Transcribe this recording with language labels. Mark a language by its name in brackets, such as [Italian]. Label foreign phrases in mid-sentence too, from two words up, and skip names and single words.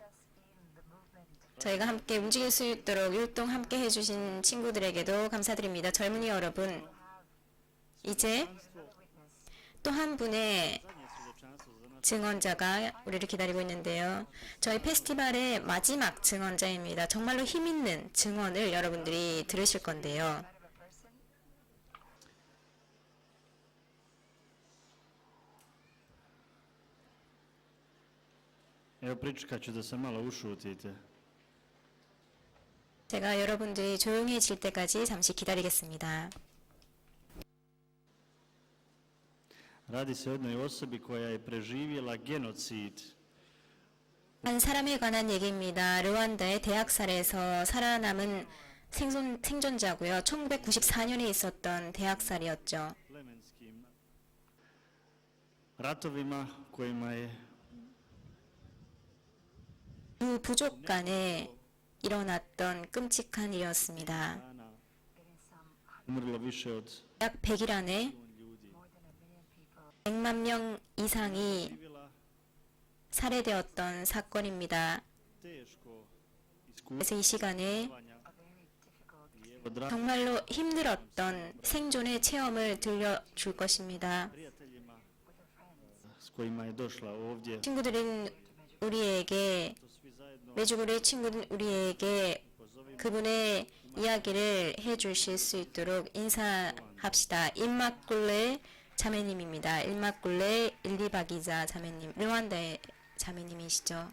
[Korean] 저희가 함께 움직일 수 있도록 율동 함께 해주신 친구들에게도 감사드립니다. 젊은이 여러분, 이제 또 한 분의 증언자가 우리를 기다리고 있는데요. 저희 페스티벌의 마지막 증언자입니다. 정말로 힘있는 증언을 여러분들이 들으실 건데요. [Croatian] Evo pričekat ću da se malo ušutite. [Korean] 제가 여러분들이 조용해질 때까지 잠시 기다리겠습니다. [Croatian] Radi se o jednoj osobi koja je preživjela genocid [Korean] 한 사람에 관한 얘기입니다. 르완다의 대학살에서 살아남은 생존자고요. 1994년에 있었던 대학살이었죠. [Croatian] plemenskim ratovima kojima je [Korean] 두 부족 간에 일어났던 끔찍한 일이었습니다. [Croatian] dana umrlo više od [Korean] 약 100일 안에 [Croatian] ljudi. [Korean] 100만 명 이상이 [Croatian] Živjela [Korean] 살해되었던 사건입니다. [Croatian] teško [Korean] 그래서 이 시간에 [Croatian] iskušavanja i evo dragim [Korean] 정말로 힘들었던 생존의 체험을 들려줄 것입니다. [Croatian] prijateljima s kojima je došla ovdje, [Korean] 친구들은 우리에게 [Croatian] to svi zajedno [Korean] 메주구리의 친구는 우리에게 그분의 이야기를 해주실 수 있도록 인사합시다. 임마꿀레 자매님입니다. 임마꿀레 일리바기자 자매님, 르완다의 자매님이시죠.